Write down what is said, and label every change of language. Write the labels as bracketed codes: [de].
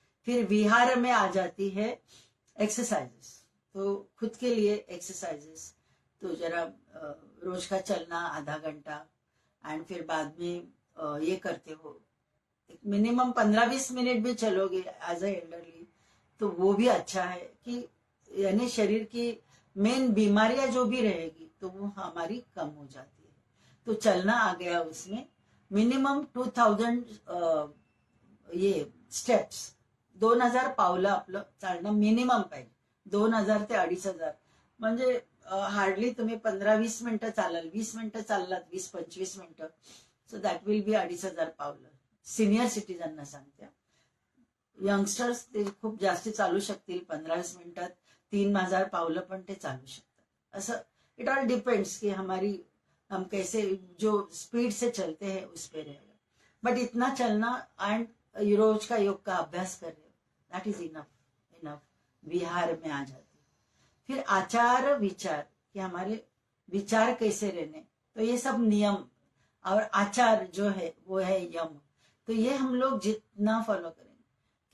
[hi] फिर विहार में आ जाती है एक्सरसाइजेस, तो खुद के लिए एक्सरसाइजेस, तो जरा रोज का चलना आधा घंटा, एंड फिर बाद में ये करते हो, मिनिमम 15-20 मिनट भी चलोगे [en] as a elderly, [hi] तो वो भी अच्छा है कि यानी शरीर की मेन बीमारियां जो भी रहेगी तो वो हमारी कम हो जाती है। तो चलना आ गया उसमें, [mr] मिनिमम 2000 ये स्टेप्स, 2000 पावलं आपलं चालणं मिनिमम पाहिजे, 2000 ते 2500, म्हणजे हार्डली तुम्ही 15-20 मिनिटं चालाल, 20 मिनिटं चाललात, 20-25 मिनिटं, [en] so that will be [mr] 2500 पावलं। सिनियर सिटीजनना सांगते, यंगस्टर्स ते खूप जास्ती चालू शकतील, 15-20 मिनिटात 3000 पावलं पण ते चालू शकतात। [hi] असं [en] it all depends [hi] कि हम कैसे जो स्पीड से चलते हैं उस पे रहेगा, बट इतना चलना एंड रोज का योग का अभ्यास कर रहे हो, [en] that is enough [hi] विहार में आ जाती। फिर आचार विचार, कि हमारे विचार कैसे रहने, तो ये सब नियम और आचार जो है वो है यम। तो ये हम लोग जितना फॉलो करेंगे